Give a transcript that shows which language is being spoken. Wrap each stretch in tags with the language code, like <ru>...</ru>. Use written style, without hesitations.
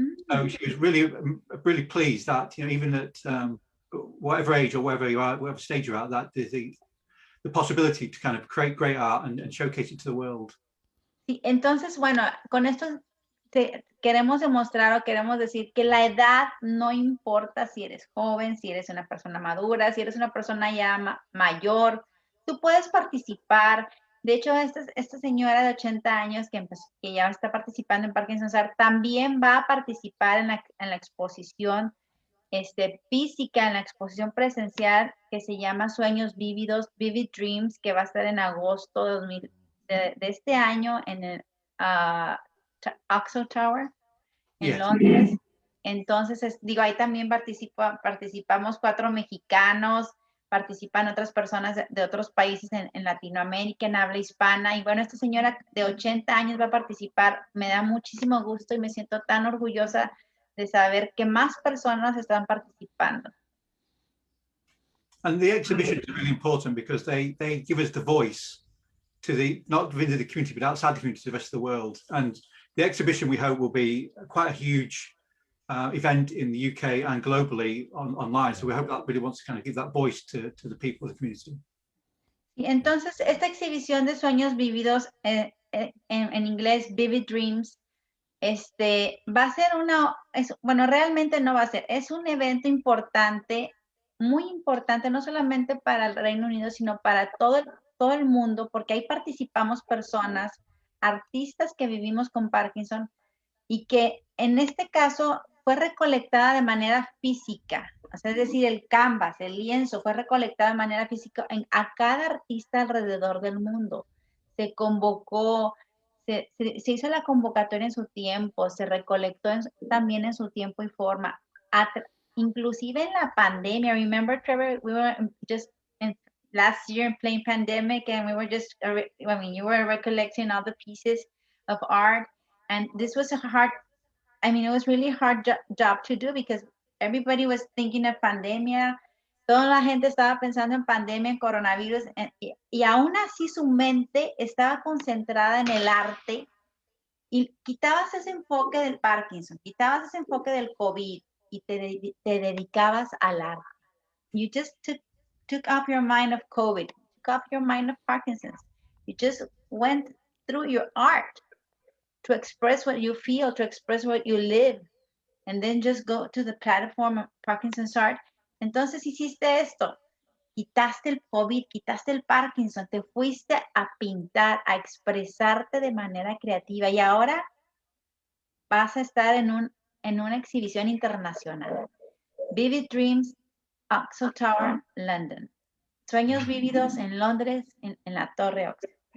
<en>So she was really pleased that, you know, even at whatever age or wherever you are, whatever stage you're at, that the possibility to kind of create great art and showcase it to the world.</en> <es>Sí, entonces, bueno, con esto queremos demostrar o queremos decir que la edad no importa si eres joven, si eres una persona madura, si eres una persona ya mayor, tú puedes participar. De hecho, esta señora de 80 años que ya está participando en Parkinson's Art también va a participar en la exposición física, en la exposición presencial que se llama Sueños Vívidos, Vivid Dreams, que va a estar en agosto de este año en el Oxo Tower en Londres. Entonces, ahí también participamos 4 mexicanos, participan otras personas de otros países en Latinoamérica, en habla hispana. Y bueno, esta señora de 80 años va a participar. Me da muchísimo gusto y me siento tan orgullosa de saber que más personas están participando.</es> <en>And the exhibition is really important because they give us the voice to not within the community, but outside the community, to the rest of the world. And the exhibition, we hope, will be quite a huge event in the UK and globally online. So we hope that really wants to kind of give that voice to the people of the community.</en> <es>Y entonces, esta exhibición de sueños vividos, en inglés, Vivid Dreams, va a ser realmente no va a ser, es un evento importante, muy importante, no solamente para el Reino Unido, sino para todo el mundo, porque ahí participamos personas, artistas que vivimos con Parkinson y que en este caso fue recolectada de manera física, o sea, es decir, el canvas, el lienzo fue recolectado de manera física a cada artista alrededor del mundo. Se convocó, se hizo la convocatoria en su tiempo, se recolectó también en su tiempo y forma. Inclusive en la pandemia,</es> <en>remember, Trevor, we were just last year in plain pandemic, and we were just, you were recollecting all the pieces of art, and this was it was really hard job to do because everybody was thinking of pandemia.</en> <es>Toda la gente estaba pensando en pandemia, en coronavirus, y aún así su mente estaba concentrada en el arte y quitabas ese enfoque del Parkinson, quitabas ese enfoque del COVID y te dedicabas al arte.</es> <en>You just took off your mind of COVID, took off your mind of Parkinson's. You just went through your art to express what you feel, to express what you live, and then just go to the platform of Parkinson's Art.</en> <es>Entonces hiciste esto, quitaste el COVID, quitaste el Parkinson, te fuiste a pintar, a expresarte de manera creativa y ahora vas a estar en una exhibición internacional. Vivid Dreams, Oxo Tower, London. Sueños vívidos en Londres, en la Torre Oxo.</es>